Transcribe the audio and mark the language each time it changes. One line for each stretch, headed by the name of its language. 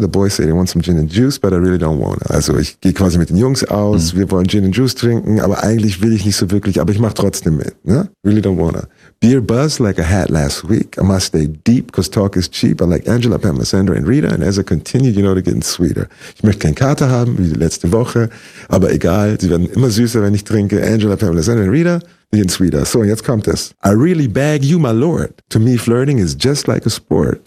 English: The boys say they want some gin and juice, but I really don't want it.
German: Also ich gehe quasi mit den Jungs aus, wir wollen Gin and Juice trinken, aber eigentlich will ich nicht so wirklich, aber ich mache trotzdem mit.
English: Ne? Really don't want it. Beer buzz like I had last week. I must stay deep, cause talk is cheap. I like Angela, Pamela, Sandra and Rita. And as I continue, you know, they're getting sweeter.
German: Ich möchte keinen Kater haben, wie die letzte Woche. Aber egal, sie werden immer süßer, wenn ich trinke.
English: Angela, Pamela, Sandra and Rita. In Sweden.
German: So, und jetzt kommt es.
English: I really beg you, my lord. To me, flirting is just like a sport.